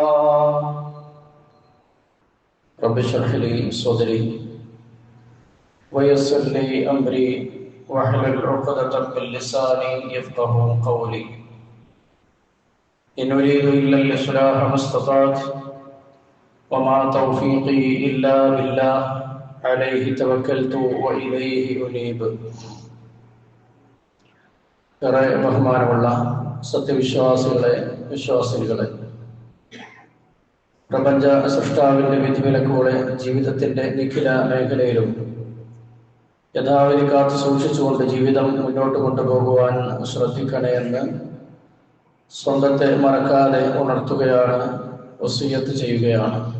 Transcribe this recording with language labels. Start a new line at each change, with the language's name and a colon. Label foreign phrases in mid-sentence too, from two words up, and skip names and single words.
Arabic: رب اشرح لي صدري ويسر لي أمري واحلل عقدة من لساني يفقهوا قولي إن أريد إلا الإصلاح ما استطعت وما توفيقي إلا بالله عليه توكلت وإليه أنيب
Malayalam: ബഹുമാനമുള്ള വിശ്വാസികളെ പ്രപഞ്ച സൃഷ്ടാവിന്റെ വിധിവിലക്കുകളെ ജീവിതത്തിന്റെ നിഖില മേഖലയിലും യഥാവിധി കാത്തു സൂക്ഷിച്ചുകൊണ്ട് ജീവിതം മുന്നോട്ട് കൊണ്ടുപോകുവാൻ ശ്രദ്ധിക്കണേ എന്ന് സ്വന്തത്തെ മറക്കാതെ ഉണർത്തുകയാണ്, വസിയ്യത്ത് ചെയ്യുകയാണ്.